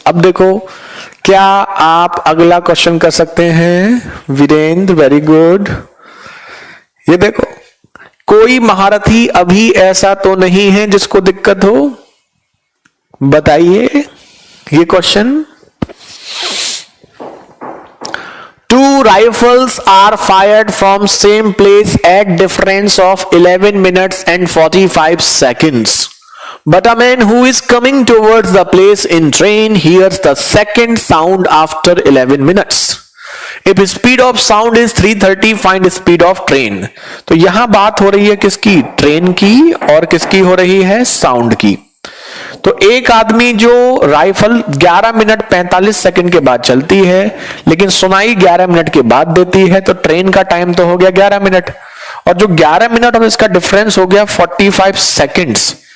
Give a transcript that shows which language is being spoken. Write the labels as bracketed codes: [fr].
[hi] अब देखो क्या आप अगला क्वेश्चन कर सकते हैं, वीरेंद्र, वेरी गुड। ये देखो कोई महारथी अभी ऐसा तो नहीं है जिसको दिक्कत हो, बताइए ये question. [en] 2 rifles are fired from same place at difference of 11 minutes and 45 seconds. But a man who is coming towards the place in train hears the second sound after 11 minutes. If speed of sound is 330, find speed of train. [hi] तो यहां बात हो रही है किसकी, train की, और किसकी हो रही है, साउंड की। तो एक आदमी जो राइफल 11 मिनट 45 सेकंड के बाद चलती है, लेकिन सुनाई 11 मिनट के बाद देती है, तो ट्रेन का टाइम तो हो गया 11 मिनट, और जो 11 मिनट और इसका डिफरेंस हो गया 45 सेकंड्स।